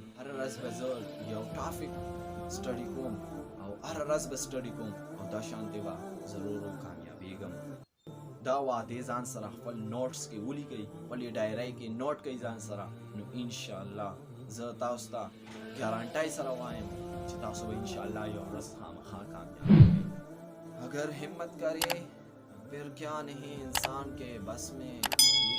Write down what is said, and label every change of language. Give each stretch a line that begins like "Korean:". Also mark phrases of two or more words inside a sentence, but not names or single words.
Pashto: هره ورځ به زه یو
English: topic study
Pashto: کوم او هره ورځ به سټډي کوم او دا شانتې به ضرور کامیابېږم. دا وعدې ځان سره خپل نوټس کې ولیکئ، خپلې ډایرۍ کې نوټ کړئ ځان سره، نو انشاءالله زه تاسو ته ګارانټۍ سره وایم چې تاسو به انشاءالله یو ورځ خامخا کامیاب کړئ.
Urdu: اگر همت کرے پھر کیا نہیں انسان کے بس میں